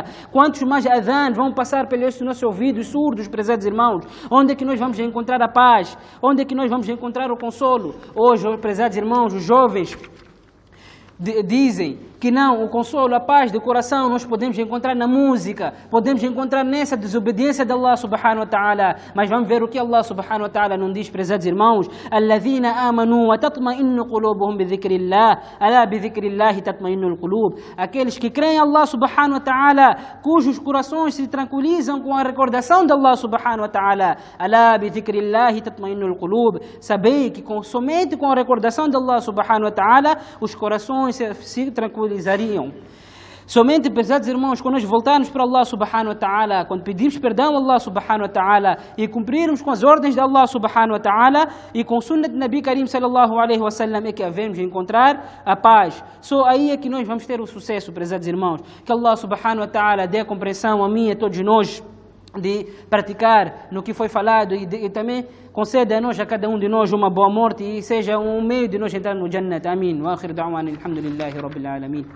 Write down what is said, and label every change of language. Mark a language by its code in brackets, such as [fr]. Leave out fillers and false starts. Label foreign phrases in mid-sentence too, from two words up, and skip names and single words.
[pt] Quantos mais adhan vão passar pelos nossos ouvidos surdos, prezados irmãos? Onde é que nós vamos encontrar a paz? Onde é que nós vamos encontrar o consolo? Hoje, prezados irmãos, os jovens dizem que não, o consolo, a paz do coração nós podemos encontrar na música, podemos encontrar nessa desobediência de Allah [ar] سبحانه وتعالى. [pt] Mas vamos ver o que Allah [ar] سبحانه وتعالى [pt] não diz, prezados irmãos: [ar] الذين آمنوا وتطمئن قلوبهم بذكر الله، ألا بذكر الله تطمئن القلوب. [pt] Aqueles que creem em Allah [ar] سبحانه وتعالى, [pt] cujos corações se tranquilizam com a recordação de Allah [ar] سبحانه وتعالى. ألا بذكر الله تطمئن القلوب. [pt] Sabei que somente com a recordação de Allah [ar] سبحانه وتعالى [pt] os corações se tranquilizariam. Somente, prezados irmãos, quando nós voltarmos para Allah [ar] سبحانه وتعالى, [pt] quando pedirmos perdão a Allah [ar] سبحانه وتعالى [pt] e cumprirmos com as ordens de Allah [ar] سبحانه وتعالى [pt] e com o sunnah de [ar] نبي كريم صلى الله عليه وسلم, [pt] é que havemos encontrar a paz. Só aí é que nós vamos ter o sucesso, prezados irmãos. Que Allah [ar] سبحانه وتعالى [pt] dê a compreensão a mim e a todos nós de praticar no que foi falado e também conceda a nós, a cada um de nós, uma boa morte e seja um meio de nós entrar no Jannat. Amém. [ar] وآخر دعوانا الحمد لله رب العالمين.